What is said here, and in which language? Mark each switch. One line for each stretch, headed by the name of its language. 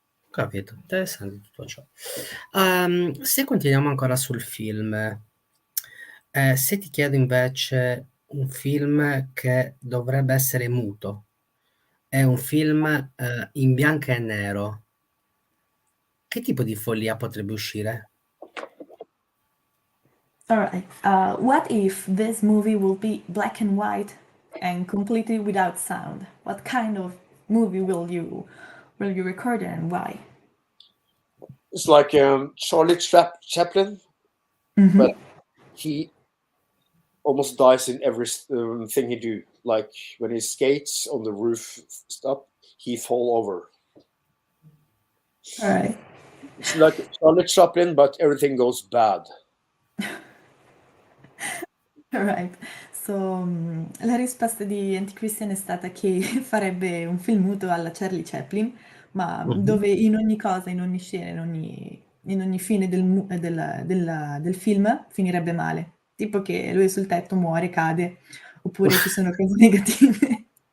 Italian: Capito, interessante tutto ciò. Se continuiamo ancora sul film, se ti chiedo invece un film che dovrebbe essere muto, È un film in bianco e nero. Che tipo di follia potrebbe uscire?
English: All right. What if this movie will be black and white and completely without sound? What kind of movie will you record and why? It's like Charlie Chaplin, but he almost dies in every thing he do. Like when he skates on the roof stop, he fall over. All right. It's like Charlie Chaplin, but everything goes bad. Alright.
Italian: So, la risposta di AntiChristian è stata che farebbe un film muto alla Charlie Chaplin, ma dove in ogni cosa, in ogni scena, in ogni fine del film finirebbe male. Tipo che lui è sul tetto, muore, cade, oppure ci sono cose negative.